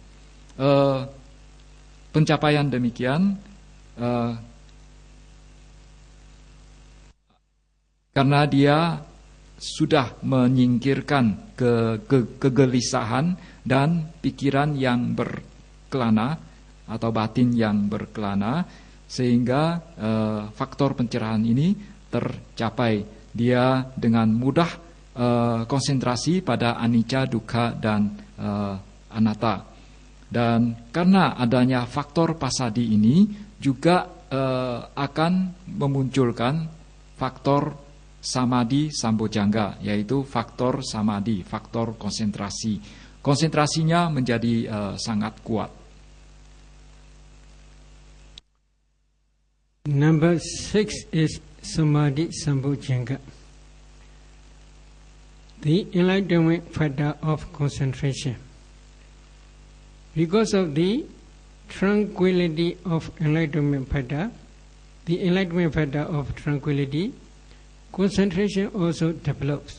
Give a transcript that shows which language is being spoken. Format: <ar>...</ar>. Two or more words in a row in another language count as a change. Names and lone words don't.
<id>Pencapaian demikian karena dia sudah menyingkirkan kegelisahan dan pikiran yang berkelana atau batin yang berkelana, sehingga faktor pencerahan ini tercapai. Dia dengan mudah konsentrasi pada</id> <pi>anicca, dukkha,</pi> <id>dan anatta. Dan karena adanya faktor passaddhi ini juga akan memunculkan faktor</id> <pi>samadhi sambojjhanga,</pi> <id>yaitu faktor samadhi, faktor konsentrasi. konsentrasinya menjadi sangat kuat.</id> <en>Number 6 is</en> <pi>Samadhi Sambojjhanga,</pi> <en>the enlightenment factor of concentration. Because of the tranquility of enlightenment factor, the enlightenment factor of tranquility, concentration also develops.</en>